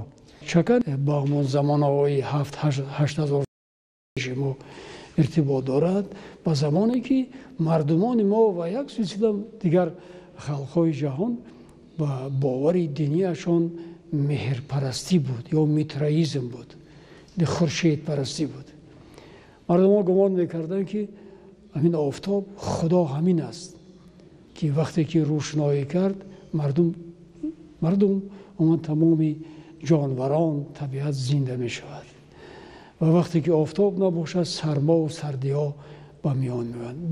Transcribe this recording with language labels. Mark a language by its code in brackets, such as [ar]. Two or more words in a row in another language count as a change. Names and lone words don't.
[tg] чаканд ба ҳамон замонаҳои 7-8 мо иртибот дорад, ба замоне ки мардумони мо ва як силсила дигар халқҳои ҷаҳон ба бовари динияшон меҳрпарастӣ буд ё митраизм буд, хуршедпарастӣ буд. мардумон гумон мекарданд ки [fa] همین آفتاب خدا همین است که وقتی که روشنایی کرد مردم اون تمامی جانوران طبیعت زنده می شود و وقتی که آفتاب نباشد سرما و سردی ها با میان میآیند.